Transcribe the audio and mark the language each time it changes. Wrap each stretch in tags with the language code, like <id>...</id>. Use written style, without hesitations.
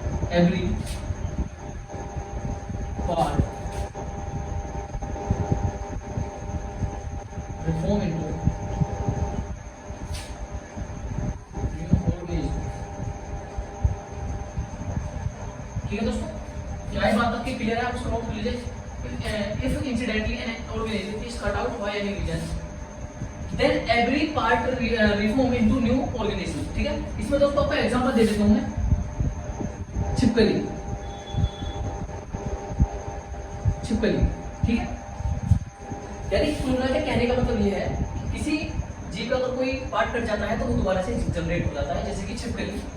<en>every part reform into new organism।</en> <hi>ठीक है दोस्तों, क्या ये बात आपकी क्लियर है? आप इसको नोट कर लीजिए।</hi> <en>If incidentally an organism is cut out by any region, then every part reform into new organism।</en> <hi>ठीक है, इसमें दोस्तों आपको एग्जांपल दे देता हूं मैं। छिपकली, छिपकली, ठीक है। यानी कुल मिला के कहने का मतलब ये है कि किसी जीव का अगर कोई पार्ट कट जाता है तो वो दोबारा से जनरेट हो जाता है, जैसे कि छिपकली।</hi>